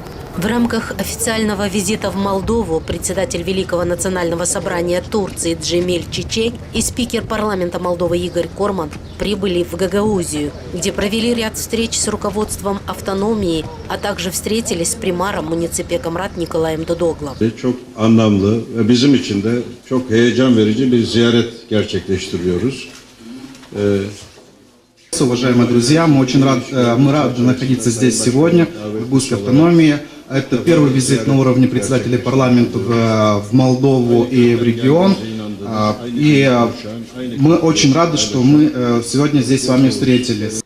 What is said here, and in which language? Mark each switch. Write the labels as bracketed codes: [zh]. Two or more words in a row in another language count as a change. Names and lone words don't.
[ru] В рамках официального визита в Молдову председатель Великого национального собрания Турции Джемиль Чичек и спикер парламента Молдовы Игорь Корман прибыли в Гагаузию, где провели ряд встреч с руководством автономии, а также встретились с примаром муниципе Камрат Николаем Додоглом. [tr] Çok anlamlı ve bizim için de çok heyecan verici bir ziyaret gerçekleştiriyoruz. [ru] Уважаемые друзья, мы рады находиться здесь сегодня, в Гагаузской автономии. Это первый визит на уровне председателей парламента в Молдову и в регион. И мы очень рады, что мы сегодня здесь с вами встретились.